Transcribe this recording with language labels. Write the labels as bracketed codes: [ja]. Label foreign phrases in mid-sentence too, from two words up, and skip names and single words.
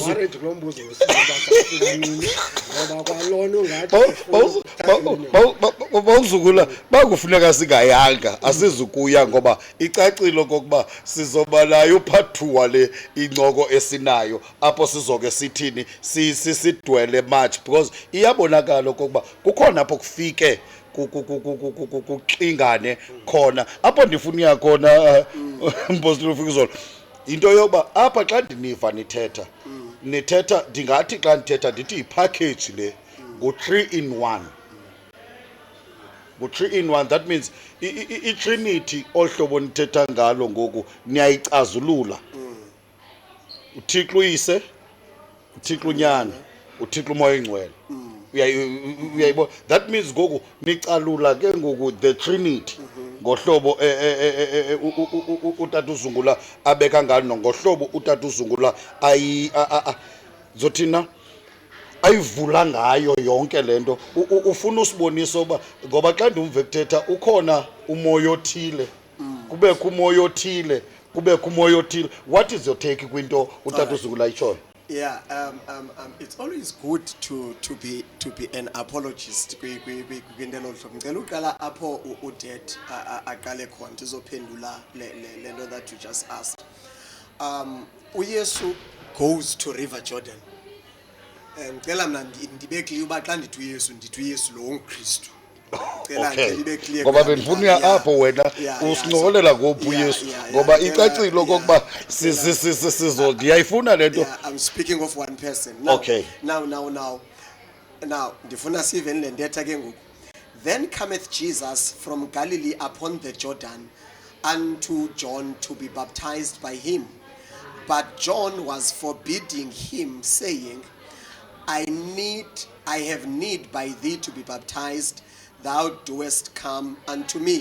[xh] bawuzukula bakufuneka singayanga, asizukuya ngoba icacilo kokuba sizoba nayo part 2 wale incoko esinayo apho sizoke sithini sidwele [en] much, because [xh] iyabonakala okokuba kukhona apho kufike kuxingane khona apho ndifuna uya khona. Mpostile Fikizolo, into yoba apha xa ndiniva nithetha ndingathi xa ndithetha ndithi ipackage le ngu-3 in 1. Ngu-3 in 1, [en] that means [xh] i-Trinity ohlobo nithetha ngalo ngoku niyayicazulula. uThixo uyise, uThixo unyana, uThixo umoya oyingcwele. Uyayibona, [en] that means [xh] ngoku nicalula ke ngoku [en] the Trinity [xh] ngohlobo uTata uZungula abeka ngalo, ngohlobo uTata uZungula zothina ayivula ngayo yonke lento. Ufuna usibonisa uba ngoba xa ndimve kuthetha ukhona umoya othile, kubekho umoya othile, kubekho umoya othile. [en] What is your take [xh] kwinto uTata uZungula ayitshoyo? [en] Yeah, it's always good to be an apologist. [xh] Kwindelo hlobo ngicela uqala apho uDad aqale khona sizophendula lento [en] that you just asked. UYesu goes to River Jordan. [xh] Ngicela mina ndibe clear uba xa ndithi uYesu ndithi uYesu lo ungKristu. Okay, ngoba bendifuna apho wena usincokolela ngophi uYesu ngoba icacilo kokuba sizo ndiyayifuna lento. [en] I'm speaking of one person. Now, okay. [xh] Now ndifuna sive le ntetha ke ngoku. [en] Then cometh Jesus from Galilee upon the Jordan unto John to be baptized by him. But John was forbidding him, saying, I have need by thee to be baptized, thou doest come unto me.